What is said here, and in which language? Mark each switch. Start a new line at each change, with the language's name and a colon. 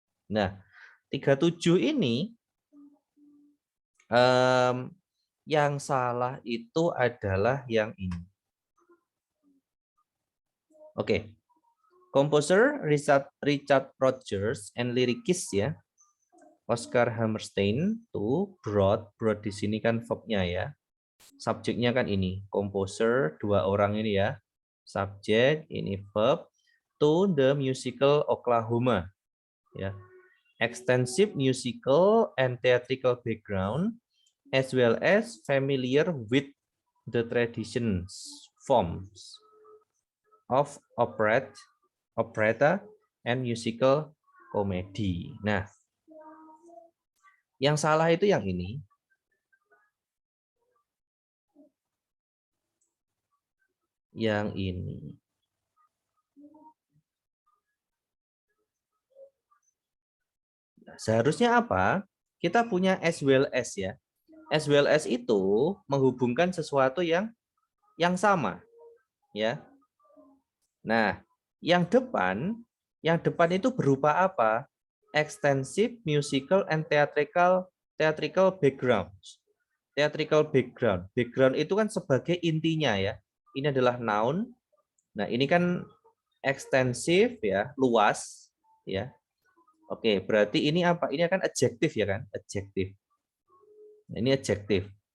Indonesian: Nah, 37 ini yang salah itu adalah yang ini. Oke.
English: Composer Richard Rodgers and lyricist ya.
Indonesian: Oscar Hammerstein tuh brought di sini kan verbnya ya. Subjeknya kan ini, composer dua orang ini ya. Subjek ini
English: verb to the musical Oklahoma ya. Extensive musical and theatrical background as well as familiar with the traditions forms of operetta and musical comedy.
Indonesian: Nah, yang salah itu yang ini. Yang ini. Seharusnya apa? Kita punya as well as ya. As well as itu menghubungkan sesuatu yang sama, ya. Nah, yang depan itu berupa apa?
English: Extensive musical and theatrical background. Theatrical background.
Indonesian: Background itu kan sebagai intinya ya. Ini adalah noun. Nah, ini kan ekstensif ya, luas ya. Oke, berarti ini apa? Ini akan adjektif ya kan? Adjektif. Ini adjektif.